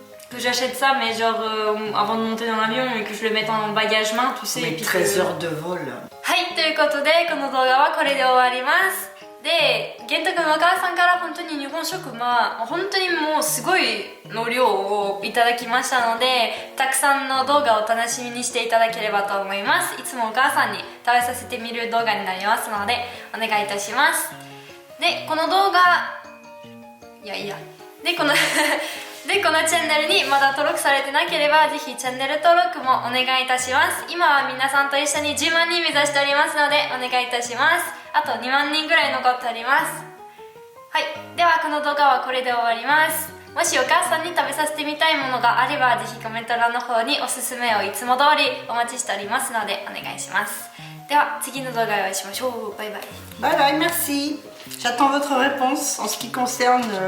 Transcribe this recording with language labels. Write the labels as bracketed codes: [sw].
[fr] Que j'achète ça, mais genre avant de monter dans l'avion et que je le mette en bagage main, tu sais. Mais et puis 13 heures de vol. [ja] はい、ということでこの動画はこれで終わります。で、玄太くんのお母さんから本当に日本食、本当にもうすごいの量をいただきましたので、たくさんの動画を楽しみにしていただければと思います。いつもお母さんに食べさせてみる動画になりますのでお願いいたします。で、この動画でこので、このチャンネルにまだ登録されてなければぜひチャンネル登録もお願いいたします。今は皆さんと一緒に10万人目指しておりますのでお願いいたします。あと2万人ぐらい残っております。はい、ではこの動画はこれで終わります。もしお母さんに食べさせてみたいものがあればぜひコメント欄の方におすすめをいつも通りお待ちしておりますのでお願いします。では次の動画でお会いしましょう。バイバイ。 [fr] Bye bye, merci. J'attends votre réponse en ce qui concerne